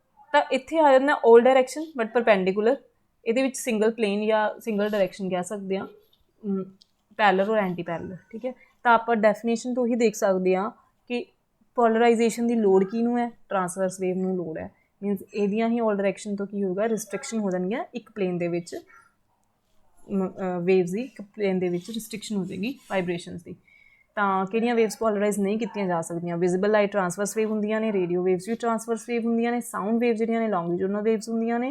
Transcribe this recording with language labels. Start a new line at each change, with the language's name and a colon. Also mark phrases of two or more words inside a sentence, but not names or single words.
Punjabi: ਤਾਂ ਇੱਥੇ ਆ ਜਾਂਦਾ
English: all direction but perpendicular,
Punjabi: ਇਹਦੇ ਵਿੱਚ
English: single plane
Punjabi: ਜਾਂ
English: single direction
Punjabi: ਕਹਿ ਸਕਦੇ ਹਾਂ,
English: parallel or anti parallel,
Punjabi: ਠੀਕ ਹੈ। ਤਾਂ ਆਪਾਂ ਡੈਫੀਨੇਸ਼ਨ ਤੋਂ ਹੀ ਦੇਖ ਸਕਦੇ ਹਾਂ ਕਿ ਪੋਲਰਾਈਜੇਸ਼ਨ ਦੀ ਲੋੜ ਕਿਹਨੂੰ ਹੈ,
English: transverse wave
Punjabi: ਨੂੰ ਲੋੜ ਹੈ। ਮੀਨਸ ਇਹਦੀਆਂ ਹੀ
English: all direction
Punjabi: ਤੋਂ ਕੀ ਹੋਊਗਾ, ਰਿਸਟ੍ਰਿਕਸ਼ਨ ਹੋ ਜਾਣਗੀਆਂ ਇੱਕ ਪਲੇਨ ਦੇ ਵਿੱਚ, ਵੇਵਸ ਦੀ ਇੱਕ ਪਲੇਨ ਦੇ ਵਿੱਚ ਰਿਸਟ੍ਰਿਕਸ਼ਨ ਹੋ ਜਾਏਗੀ ਵਾਈਬ੍ਰੇਸ਼ਨਸ ਦੀ। ਤਾਂ ਕਿਹੜੀਆਂ ਵੇਵਸ ਪੋਲਰਾਈਜ਼ ਨਹੀਂ ਕੀਤੀਆਂ ਜਾ ਸਕਦੀਆਂ,
English: visible light transverse wave
Punjabi: ਹੁੰਦੀਆਂ ਨੇ,
English: radio waves
Punjabi: ਵੀ
English: transverse wave
Punjabi: ਹੁੰਦੀਆਂ ਨੇ,
English: sound wave
Punjabi: ਜਿਹੜੀਆਂ ਨੇ
English: longitudinal waves
Punjabi: ਹੁੰਦੀਆਂ ਨੇ।